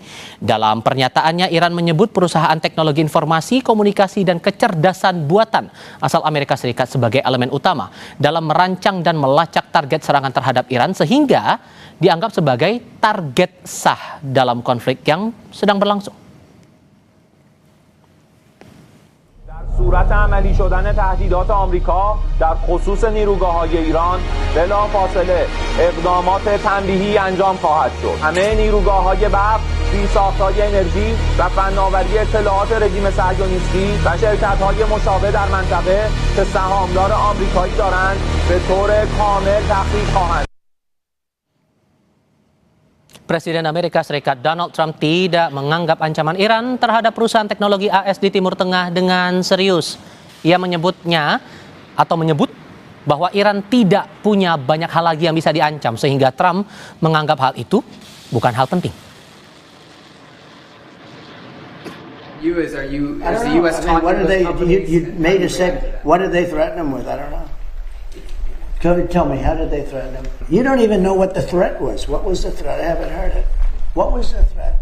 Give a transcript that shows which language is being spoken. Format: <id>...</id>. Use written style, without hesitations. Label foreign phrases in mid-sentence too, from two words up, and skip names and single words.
<id>Dalam pernyataannya, Iran menyebut perusahaan teknologi informasi, komunikasi, dan kecerdasan buatan asal Amerika Serikat sebagai elemen utama dalam merancang dan melacak target serangan terhadap Iran sehingga dianggap sebagai target sah dalam konflik yang sedang berlangsung.</id> <fa>صورت عملی شدن تهدیدات آمریکا در خصوص نیروگاه‌های ایران بلافاصله اقدامات تنبیهی انجام خواهد شد. همه نیروگاه‌های برق، زیرساخت‌های انرژی و فناوری اطلاعات رژیم صهیونیستی و شرکت‌های مشابه در منطقه که سهامدار آمریکایی دارند به طور کامل تخریب خواهند.</fa> <id>Presiden Amerika Serikat Donald Trump tidak menganggap ancaman Iran terhadap perusahaan teknologi AS di Timur Tengah dengan serius. Ia menyebut bahwa Iran tidak punya banyak hal lagi yang bisa diancam sehingga Trump menganggap hal itu bukan hal penting.</id> <en>What did they threaten him with? I don't know. Tell me, how did they threaten him? You don't even know what the threat was. What was the threat? I haven't heard it. What was the threat?</en>